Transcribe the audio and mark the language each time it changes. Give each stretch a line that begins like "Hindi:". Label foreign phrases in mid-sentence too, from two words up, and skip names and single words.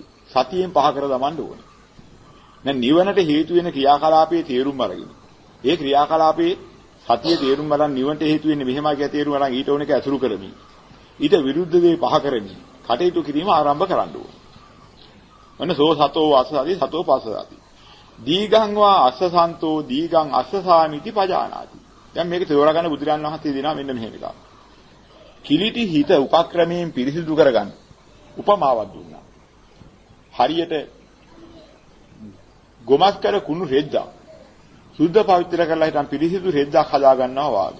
Sinhala: සතියෙන් පහ කර දමන්න ඕනේ. දැන් නිවනට හේතු වෙන ක්‍රියාකලාපයේ තේරුම් අරගෙන. ඒ ක්‍රියාකලාපයේ සතිය තේරුම් ගන්න නිවනට හේතු වෙන්නේ මෙහෙමයි කියලා තේරුම් ගන්න ඊට ඕනෙක ඇසුරු කරමින්. ඊට විරුද්ධ දේ පහ කරමින් කටයුතු කිරීම ආරම්භ කරන්න ඕනේ.
Pali: ඔන්න සෝ සතෝ අසසති සතෝ පස්ස සති. දීගං වා අස්සසන්තෝ දීගං අස්සසාමිති පජානාති.
Sinhala: දැන් මේක තේරුම් ගන්න බුදුරන් වහන්සේ දෙනවා මෙන්න මෙහෙම එකක්. කිලිටි හිත උපක්‍රමයෙන් පිරිසිදු කරගන්න උපමාවක් දුන්නා. හරියට ගොමස් කර කුණු රෙද්දා සුද්ධ පවිත්‍ර කරලා හිටන් පිරිසිදු රෙද්දක් හදා ගන්නවා වාගේ.